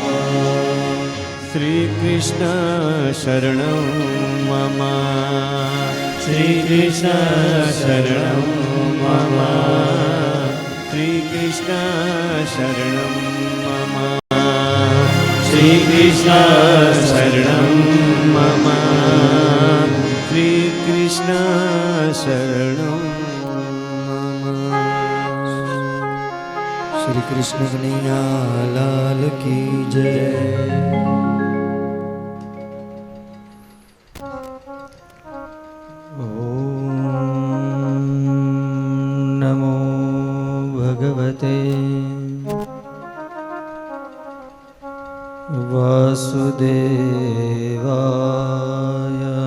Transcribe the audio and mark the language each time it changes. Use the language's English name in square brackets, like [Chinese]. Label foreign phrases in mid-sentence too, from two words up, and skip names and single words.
[Sanskrit] श्री कृष्ण शरणं मम, श्री कृष्ण शरणं मम, श्री कृष्ण शरणं मम, श्री कृष्ण शरणं मम, श्री कृष्ण शरणं मम। [Hindi] श्री कृष्ण कन्हैया लाल की जय। [Sanskrit] नमो भगवते वासुदेवाय।